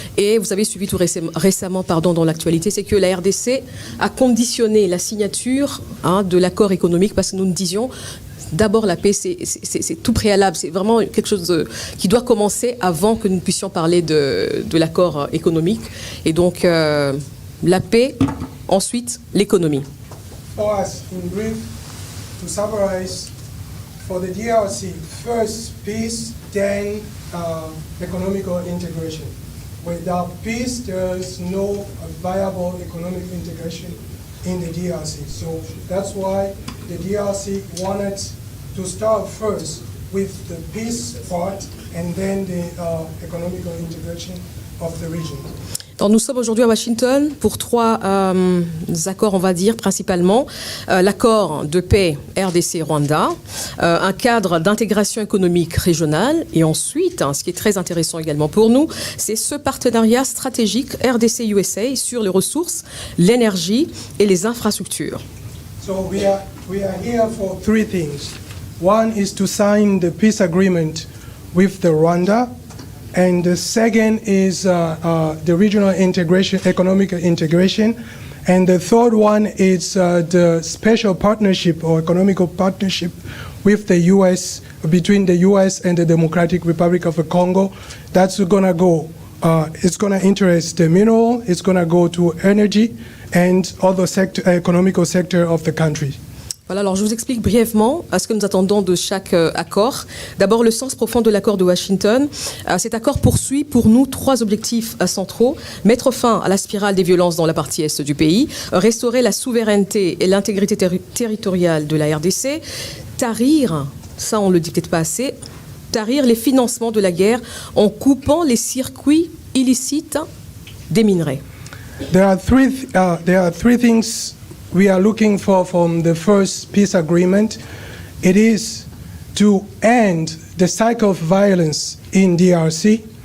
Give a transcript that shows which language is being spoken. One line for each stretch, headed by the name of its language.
French: Et vous avez suivi tout récemment dans l'actualité, c'est que la RDC a conditionné la signature de l'accord économique parce que nous nous disions d'abord, la paix, c'est tout préalable. C'est vraiment quelque chose qui doit commencer avant que nous puissions parler de l'accord économique. Et donc, la paix, ensuite, l'économie.
English: For us, in brief, to summarize, for the DRC, first peace, then economical integration. Without peace, there is no viable economic integration in the DRC. So that's why the DRC wanted to start first with the peace part and then the economical integration of the region.
French: Alors, nous sommes aujourd'hui à Washington pour 3 accords, on va dire, principalement. L'accord de paix RDC-Rwanda, un cadre d'intégration économique régionale, et ensuite, ce qui est très intéressant également pour nous, c'est ce partenariat stratégique RDC-USA sur les ressources, l'énergie et les infrastructures.
English: So we are here for 3 things. One is to sign the peace agreement with the Rwanda, and the second is the regional integration, economic integration, and the third one is the special partnership or economical partnership with the U.S., between the U.S. and the Democratic Republic of the Congo. That's gonna go, it's gonna interest the mineral, it's gonna go to energy and other sector, economical sector of the country.
French: Voilà, alors je vous explique brièvement ce que nous attendons de chaque accord. D'abord, le sens profond de l'accord de Washington. Cet accord poursuit pour nous 3 objectifs centraux. Mettre fin à la spirale des violences dans la partie est du pays, restaurer la souveraineté et l'intégrité territoriale de la RDC, tarir, ça on ne le dit peut-être pas assez, tarir les financements de la guerre en coupant les circuits illicites des minerais.
English: There are three things we are looking for from the first peace agreement. It is to end the cycle of violence in DRC.